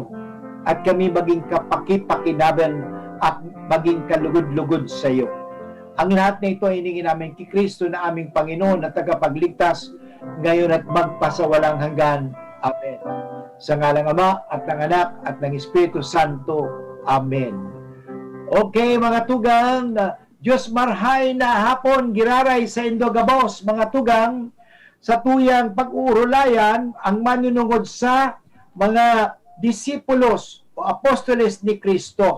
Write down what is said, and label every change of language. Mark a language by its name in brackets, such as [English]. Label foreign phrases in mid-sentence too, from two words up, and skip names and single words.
[Filipino] At kami maging kapaki-pakinaban at maging kalugod-lugod sa iyo. Ang lahat na ito ay hiningin namin kay Kristo na aming Panginoon at tagapagligtas ngayon at magpasawalang hanggan. Amen. Sa ngalang Ama at ng Anak at ng Espiritu Santo. Amen. [Bikol] Okay mga tugang, Diyos marhay na hapon giraray sa Indogabos, mga tugang, sa tuyang pag-uurulayan ang manunungod sa mga disipulos o apostoles ni Kristo.